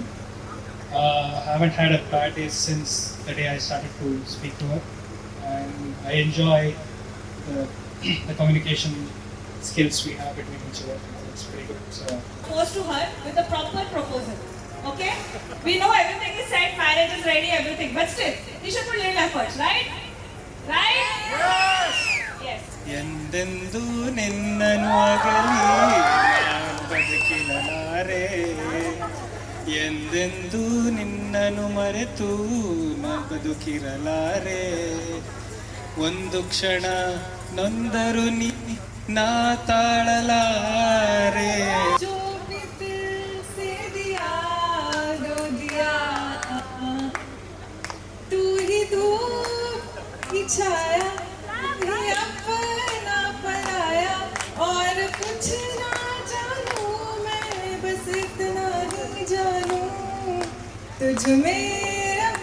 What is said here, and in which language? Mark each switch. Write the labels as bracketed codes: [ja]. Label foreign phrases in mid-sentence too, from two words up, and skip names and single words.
[en] I haven't had a bad day since the day I started to speak to her, and I enjoy the communication skills we have between each other. It's pretty good. So Propose to her with a proper proposal. Okay? We know everything is set, marriage is ready, everything, but still, you should put little efforts, right? Right? Yes. [kn] ಎಂದೆಂದೂ ನಿನ್ನನು ಅಗಲಿ ನಾನು ಬದುಕಿರಲಾರೆ ಎಂದೆಂದೂ ನಿನ್ನನು ಮರೆತು ನಾ ಬದುಕಿರಲಾರೆ ಒಂದು ಕ್ಷಣ ನೊಂದರು ನೀ ನಾ ತಾಳಲಾರೆ [hi] जो भी दिल से दिया दो दिया तू ही धूप ही छाया ही अपना पराया और कुछ ना जानू मैं बस इतना ही जानू तुझ में रब